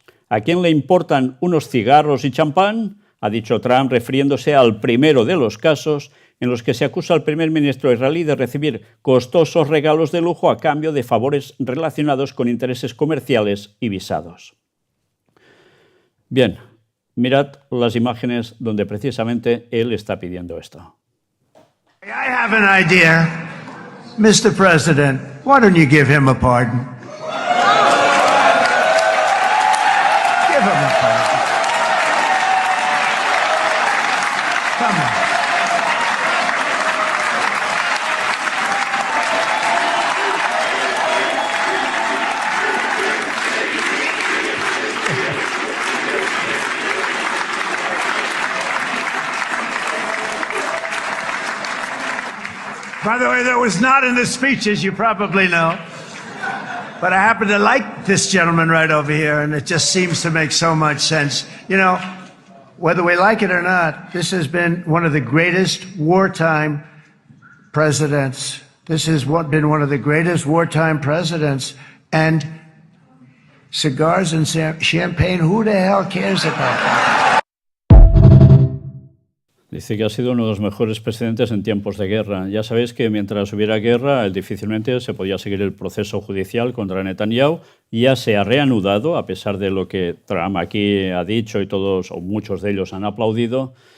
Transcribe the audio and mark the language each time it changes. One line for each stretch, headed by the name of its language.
Spanish: ¿A quién le importan unos cigarros y champán?, ha dicho Trump, refiriéndose al primero de los casos en los que se acusa al primer ministro israelí de recibir costosos regalos de lujo a cambio de favores relacionados con intereses comerciales y visados. Bien, mirad las imágenes donde precisamente él está pidiendo esto.
English: I have an idea, Mr. President. Why don't you give him a pardon? Give him a pardon. Come on. By the way, that was not in the speech, as you probably know. But I happen to like this gentleman right over here, and it just seems to make so much sense. You know, whether we like it or not, this has been one of the greatest wartime presidents. This has been one of the greatest wartime presidents. And cigars and champagne, who the hell cares about that?
Spanish: Dice que ha sido uno de los mejores presidentes en tiempos de guerra. Ya sabéis que mientras hubiera guerra, difícilmente se podía seguir el proceso judicial contra Netanyahu. Ya se ha reanudado, a pesar de lo que Trump aquí ha dicho y todos o muchos de ellos han aplaudido.